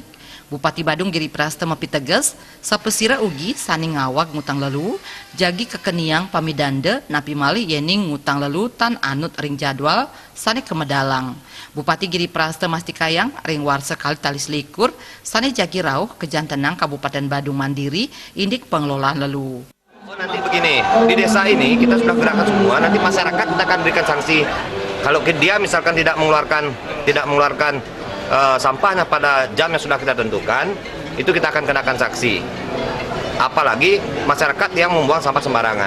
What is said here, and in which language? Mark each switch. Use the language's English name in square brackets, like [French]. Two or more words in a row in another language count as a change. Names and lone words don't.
[Balinese] Bupati Badung Giri Prasto mapiteges sapesira ugi saning ngawag ngutang lelu jagi kekeniang pamidanda napi malih yening ngutang lelu tan anut ring jadwal sane kemedalang. Bupati Giri Prasto mastikayang ring warsa kali talis likur sane jagi rauh kejantenang Kabupaten Badung Mandiri indik pengelolaan lelu. [Indonesian] Nanti begini, di desa ini kita sudah gerakan semua, nanti masyarakat kita akan berikan sanksi. Kalau dia misalkan tidak mengeluarkan sampahnya pada jam yang sudah kita tentukan, itu kita akan kenakan sanksi. Apalagi masyarakat yang membuang sampah sembarangan.